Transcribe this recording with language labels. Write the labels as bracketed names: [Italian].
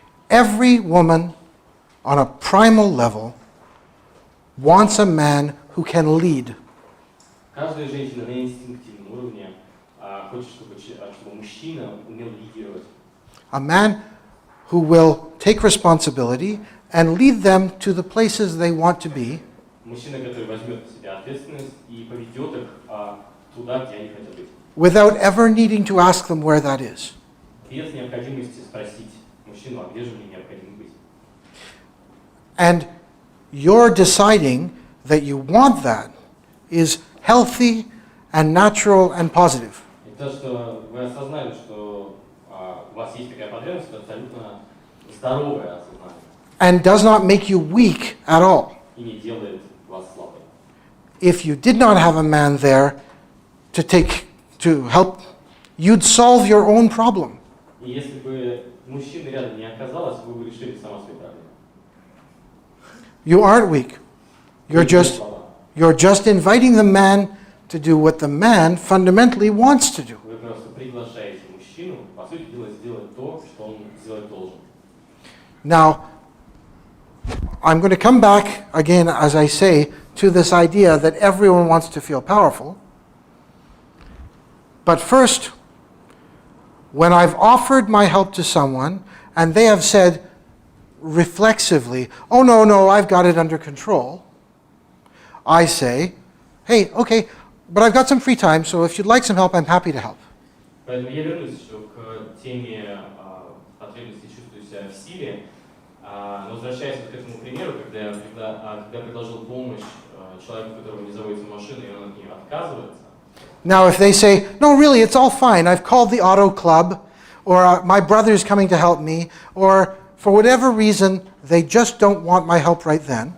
[English] Every woman on a primal level wants a man who can lead. [Russian] Каждая женщина на инстинктивном уровне хочет, чтобы мужчина умел лидировать. [English] A man who will take responsibility and lead them to the places they want to be. [Russian] Мужчина, который возьмет на себя ответственность и поведет их туда, где они хотят быть. [English] Without ever needing to ask them where that is. [Russian] Без необходимости спросить мужчину, а где же мне необходимо быть. [English] And you're deciding that you want that is healthy and natural and positive. [Russian] И то, что вы осознали, что у вас есть такая потребность, это абсолютно здоровое осознание. [English] And does not make you weak at all. [Russian] И не делает вас слабым. [English] If you did not have a man there, to help, you'd solve your own problem. [Russian] И если бы мужчины рядом не оказалось, вы бы решили сама свои проблемы. [English] You aren't weak. You're just inviting the man to do what the man fundamentally wants to do. [Russian] Вы просто приглашаете мужчину, по сути дела, сделать то, что он сделать должен. [English] Now, I'm going to come back again, as I say, to this idea that everyone wants to feel powerful. But first, when I've offered my help to someone and they have said reflexively, oh no, I've got it under control, I say, hey, okay, but I've got some free time, so if you'd like some help, I'm happy to help. [Russian] Поэтому я вернусь еще к теме потребности чувствовать себя в силе. Но возвращаясь к этому примеру, когда я предложил помощь человеку, которого не заводится машина, и он от нее отказывается. [English] Now, if they say, no, really, it's all fine, I've called the auto club, or my brother's coming to help me, or for whatever reason, they just don't want my help right then.